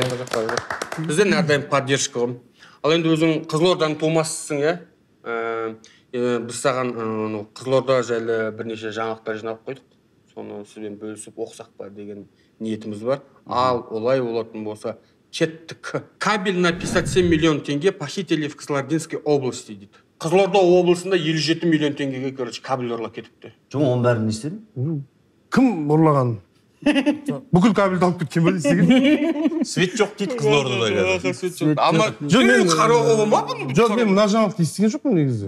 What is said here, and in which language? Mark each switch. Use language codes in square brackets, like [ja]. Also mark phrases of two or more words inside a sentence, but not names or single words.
[kk] Бізден әрдайым поддержка ғой. Ал енді өзің Қызылорданың тумасысың, біз саған Қызылорда жайлы бірнеше жаңалықтар жинап қойдық. Соны сізбен бөлісіп оқысақ па деген ниетіміз бар. Ал олай болатын болса, кеттік. [ru] Кабель на 57 миллион теңге похитили в Кызылординской области [kk] дейді. Қызылорда облысында 57 миллион теңгеге кабель ұрлап кетіпті. Жоқ, оның бәрін не істедің? Кім ұрлаған? Бүкіл кабельді алып кеткен бе істеген? Свет жоқ дейді Қызылордада қазір. Ама қарауға болмады ма? Жоқ, мен мына жаңалықты естіген жоқпын негізі.